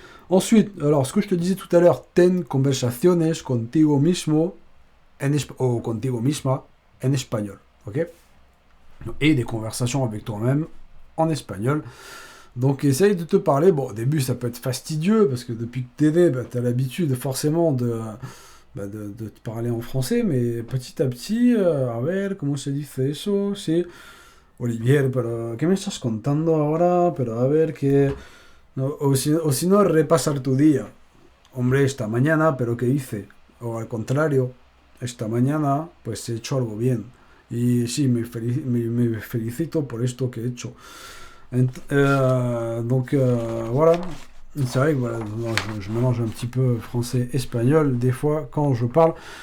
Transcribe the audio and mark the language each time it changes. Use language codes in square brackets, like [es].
[fr] Ensuite, alors ce que je te disais tout à l'heure, [es] ten conversaciones contigo mismo o contigo misma [fr] en espagnol, ok? Et des conversations avec toi-même en espagnol. Donc essaye de te parler. Bon, au début, ça peut être fastidieux, parce que depuis que t'es né, bah, t'as l'habitude forcément de te parler en français, mais petit à petit, [es] a ver, ¿cómo se dice eso? Sí, Olivier, pero ¿qué me estás contando ahora? Pero a ver, que... No, o si no, repasar tu día. Hombre, esta mañana, pero ¿qué hice? O al contrario, esta mañana, pues he hecho algo bien. Y sí, me felicito por esto que he hecho. [fr] Donc voilà, c'est vrai que voilà, je mélange un petit peu français-espagnol des fois quand je parle.